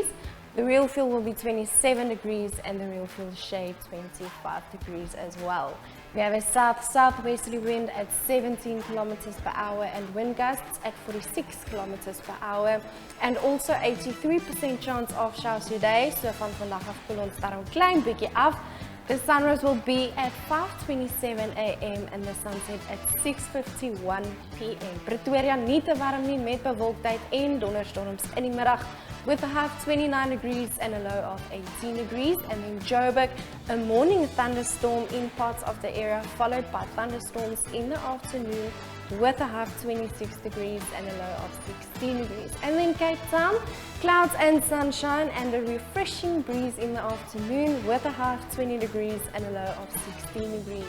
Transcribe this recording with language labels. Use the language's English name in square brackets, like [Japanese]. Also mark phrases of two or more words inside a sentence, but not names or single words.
[English] The real feel will be 27 degrees and the real feel shade 25 degrees as well. We have a south-southwesterly wind at 17 kilometers per hour and wind gusts at 46 kilometers per hour, and also 83% chance of showers today. [Afrikaans] So van vandag af koel ons daar 'n klein bietjie af. [English] The sunrise will be at 5:27 a.m. and the sunset at 6:51 p.m. [Afrikaans] Pretoria nie te warm nie met bewolktheid en donderstorms in die middag, [English] with a high of 29 degrees and a low of 18 degrees. And in Joburg, a morning thunderstorm in parts of the area, followed by thunderstorms in the afternoon, with a high of 26 degrees and a low of 16 degrees. And then Cape Town, clouds and sunshine and a refreshing breeze in the afternoon, with a high of 20 degrees and a low of 16 degrees.